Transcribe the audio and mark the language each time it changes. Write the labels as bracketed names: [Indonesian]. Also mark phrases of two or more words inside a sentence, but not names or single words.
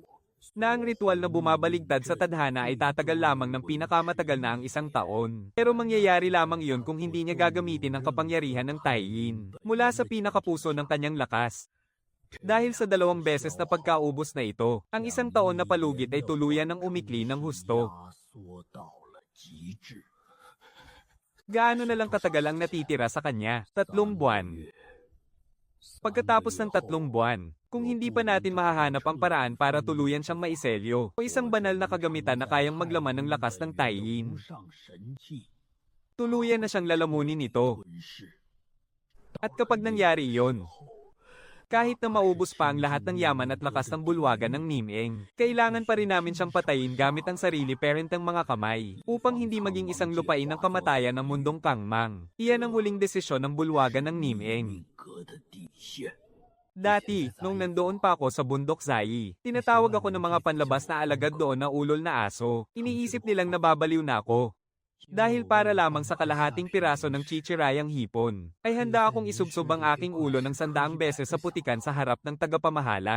[Filipino] na ang ritual na bumabaligtad sa tadhana ay tatagal lamang ng pinakamatagal na ang 1 taon. Pero mangyayari lamang iyon kung hindi niya gagamitin ang kapangyarihan ng Taiyin mula sa pinakapuso ng kanyang lakas. Dahil sa 2 beses na pagkaubos na ito, ang 1 taon na palugit ay tuluyan ng umikli ng husto. [Chinese] 压缩到了极致。 [Filipino] Gaano na lang katagal ang natitira sa kanya? 3 buwan. Pagkatapos ng 3 buwan, kung hindi pa natin mahahanap ang paraan para tuluyan siyang maiselyo, o isang banal na kagamitan na kayang maglaman ng lakas ng Taiyin, [Chinese] 涂上神器， [Filipino] tuluyan na siyang lalamunin ito. [Chinese] 吞噬。 [Filipino] At kapag nangyari iyon, kahit na maubos pa ang lahat ng yaman at lakas ng bulwagan ng Nimeng, kailangan pa rin namin siyang patayin gamit ang sarili parentang mga kamay, upang hindi maging isang lupain ng kamatayan ng mundong kangmang. Iyan ang huling desisyon ng bulwagan ng Nimeng. [Chinese] 命格的底线。 [Filipino] Dati, nung nandoon pa ako sa bundok Zai, tinatawag ako ng mga panlabas na alagad doon na ulol na aso. Iniisip nilang nababaliw na ako. Dahil para lamang sa kalahating piraso ng chichirayang hipon, ay handa akong isubsob ang aking ulo ng 100 beses sa putikan sa harap ng tagapamahala.